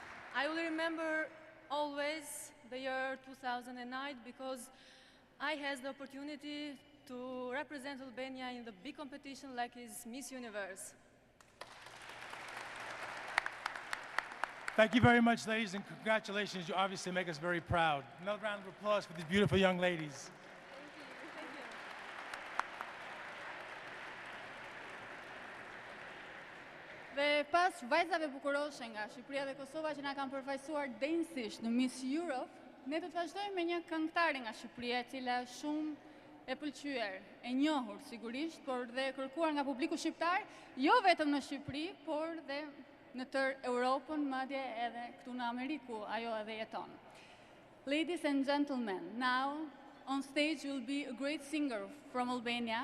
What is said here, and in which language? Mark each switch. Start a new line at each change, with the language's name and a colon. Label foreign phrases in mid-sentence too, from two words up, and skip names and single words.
English: I will remember always the year 2009 because I had the opportunity to represent Albania in the big competition like is Miss Universe. Thank you very much, ladies, and congratulations. You obviously make us very proud. Another round of applause for these beautiful young ladies. Thank you.
Albanian: Dhe pas vajzave bukuroshe nga Shqipëria dhe Kosova që na kanë përfaqësuar denjësisht në Miss Europe, ne do të vazhdojmë me një këngëtare nga Shqipëria e cila shumë e pëlqyer, e njohur sigurisht, por dhe kërkuar nga publiku shqiptar, jo vetëm në Shqipëri, por dhe në tërë Europën, madje edhe këtu në Ameriku, ajo edhe jeton.
English: Ladies and gentlemen, now on stage will be a great singer from Albania.